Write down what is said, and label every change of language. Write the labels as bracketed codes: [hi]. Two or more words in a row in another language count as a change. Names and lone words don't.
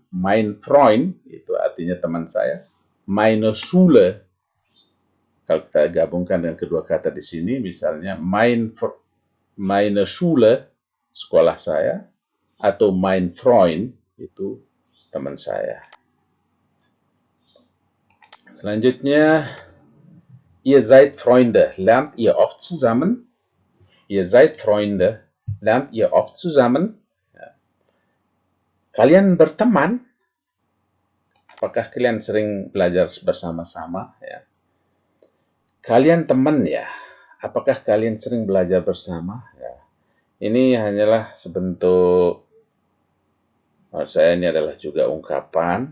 [de] Mein Freund [id] itu artinya teman saya. [de] Meine Schule, [id] kalau kita gabungkan dengan kedua kata di sini, misalnya [de] meine Schule, [id] sekolah saya, atau [de] mein Freund [id] itu teman saya. Selanjutnya, [de] ihr seid Freunde, lernt ihr oft zusammen? Ihr seid Freunde, lernt ihr oft zusammen? [id] Ya. Kalian berteman? Apakah kalian sering belajar bersama-sama? Ya. Kalian teman ya? Apakah kalian sering belajar bersama? Ya. Ini hanyalah sebentuk, menurut saya ini adalah juga ungkapan.